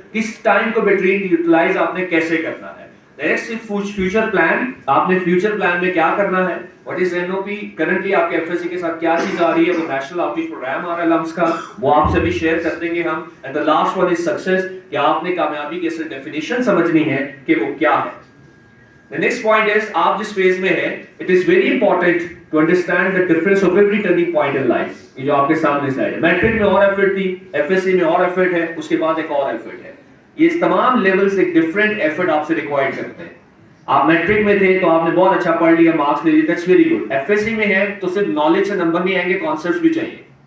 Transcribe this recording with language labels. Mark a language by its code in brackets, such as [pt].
[ur] اس time کو بہترین utilise آپ نے کیسے کرنا ہے. Next future plan. آپ نے فیوچر پلان میں کیا کرنا ہے. [en] What is N O P. [ur] Currently آپ کے ایف ایس سی کے ساتھ کیا چیز آ رہی ہے, وہ نیشنل آؤٹ ریچ پروگرام آ رہا ہے لمس کا, وہ آپ سے بھی شیئر کر دیں گے ہم. [en] and the last one is success, [ur] کہ آپ نے کامیابی کی اصل ڈیفینیشن سمجھنی ہے کہ وہ کیا ہے. [en] The next point is, [ur] آپ جس فیز میں ہیں, [en] it is very important to understand the difference of every turning point in life. [ur] یہ جو آپ کے سامنے سلائڈ ہے, میٹرک میں اور ایفرٹ تھی, ایف ایس سی میں اور ایفرٹ ہے, اس کے بعد ایک اور ایفرٹ ہے. یہ تمام لیولز ایک ڈفرینٹ ایفرٹ آپ سے ریکوائر کرتے ہیں. آپ میٹرک میں تھے تو آپ نے بہت اچھا پڑھ لیا, مارکس لے لیے, [en] That's very good. [ur] F S C میں ہے تو صرف نالج سے نمبر نہیں آئیں گے, کانسیپٹس بھی چاہیے.